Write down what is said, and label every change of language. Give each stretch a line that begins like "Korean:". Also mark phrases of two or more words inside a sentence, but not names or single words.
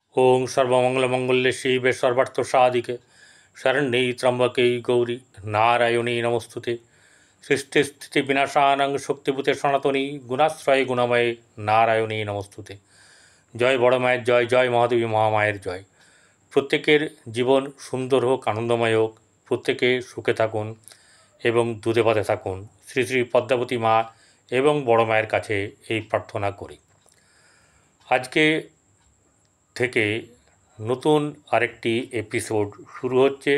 Sanskrit: ओं सर्वमंगलमंगल्ये शिवे सर्वार्थसाधिके शरण्ये त्र्यंबके गौरी नारायणी नमस्तुते। सृष्टिस्थितिविनाशानं शक्तिभूते सनातनी गुणाश्रये गुणमये नारायणी नमस्तुते।
Bangla: জয় বড় माয়ের জয়, জয় মহাদেবী মহামায়ের জয়। প্রত্যেকের জীবন সুন্দর হোক, আনন্দময় হোক, প্রত্যেকে সুখে থাকুন এবং দুধে ভাতে থাকুন। শ্রী শ্রী পদ্মাবতী মা এবং বড় মায়ের কাছে এই প্রার্থনা করি। আজকে থেকে নতুন আরেকটি এপিসোড শুরু হচ্ছে।